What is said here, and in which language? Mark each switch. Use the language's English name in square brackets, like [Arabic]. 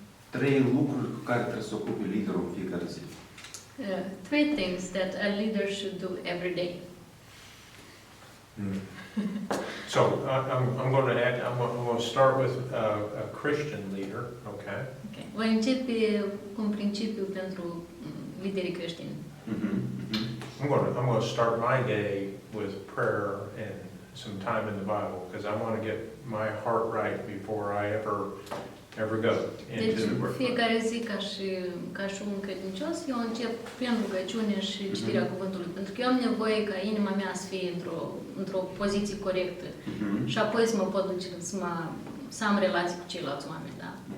[Romanian] 3 lucruri cu care trebuie să se ocupe liderul în fiecare zi. [English] 3 things that a leader should do every day. So I'm going to start with a Christian leader, okay? Okay. [Romanian] Voi începe cu un principiu pentru liderii creștini. [English] I'm going to start my day with prayer and some time in the Bible because I want to get my heart right before I ever go into the work. [Romanian] Fiecare zi ca și un credincios, eu încep prin rugăciune și citirea cuvântului, pentru că eu am nevoie ca inima mea să fie într-o poziție corectă și apoi să mă pot duce să am relații cu ceilalți oameni, da?